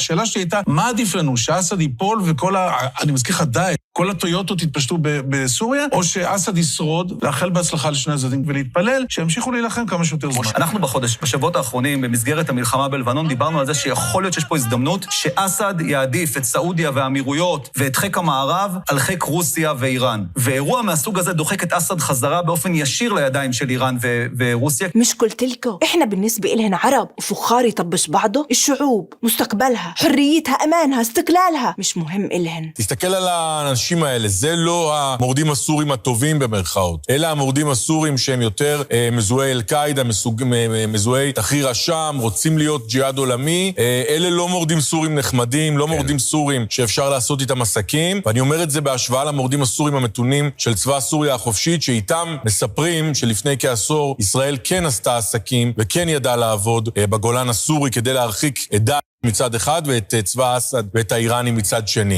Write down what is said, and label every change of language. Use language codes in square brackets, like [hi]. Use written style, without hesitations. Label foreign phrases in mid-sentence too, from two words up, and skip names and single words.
[he] השאלה שלי הייתה, מה עדיף לנו? שאסד ייפול וכל אני מזכיר לך די, כל הטויוטות יתפשטו בסוריה, או שאסד ישרוד, לאחל בהצלחה לשני הצדדים ולהתפלל שימשיכו להילחם כמה שיותר זמן. אנחנו בשבועות האחרונים, במסגרת המלחמה בלבנון, דיברנו על זה שיכול להיות שיש פה הזדמנות שאסד יעדיף את סעודיה והאמירויות ואת חיק המערב על חיק רוסיה ואיראן. ואירוע מהסוג הזה דוחק את אסד חזרה באופן ישיר לידיים של איראן ורוסיה. [ar] مش قلت لكم احنا بالنسبة إلهن عرب وفخار يطبش بعضه؟ الشعوب مستقبلها حريتها امانها استقلالها مش مهم إلهن. [he] תסתכל על האנשים האלה, זה לא המורדים הסורים הטובים במרכאות, אלא המורדים הסורים שהם יותר מזוהי אל-קאידה, מזוהי תחריר השם, רוצים להיות ג'יהאד עולמי. אלה לא מורדים סורים נחמדים, לא מורדים סורים שאפשר לעשות איתם עסקים, ואני אומר את זה בהשוואה למורדים הסורים המתונים של צבא סוריה החופשית, שאיתם מספרים שלפני כעשור ישראל כן עשתה עסקים וכן ידעה לעבוד בגולן הסורי כדי להרחיק את דאעש מצד אחד ואת צבא אסד ואת האיראנים מצד שני.